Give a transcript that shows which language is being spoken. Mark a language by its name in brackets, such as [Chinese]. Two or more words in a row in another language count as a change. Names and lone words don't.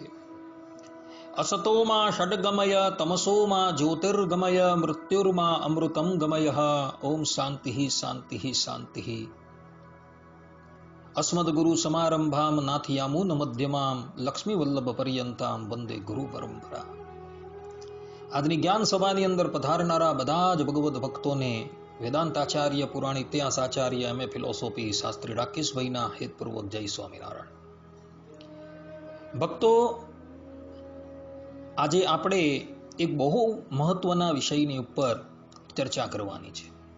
[Sanskrit] असतो मा षड्गमय तमसो मा ज्योतिर्गमय मृत्युर्मा अमृतं गमयः। ओम शान्तिः शान्तिः शान्तिः। अस्मद्गुरु समारंभां नाथयामुन मध्यमां लक्ष्मीवल्लभ पर्यंतां वंदे गुरु परंपरा। [Gujarati] આજની જ્ઞાન સભાની અંદર પધારનારા બધા જ ભગવદ ભક્તોને વેદાંતાચાર્ય પુરાણ ઇતિહાસ આચાર્ય [English] MA philosophy [Gujarati] શાસ્ત્રી રાકેશભાઈના હેતપૂર્વક જય સ્વામિનારાયણ। ભક્તો, આજે આપણે એક બહુ મહત્વના વિષયની ઉપર ચર્ચા કરવાની છે।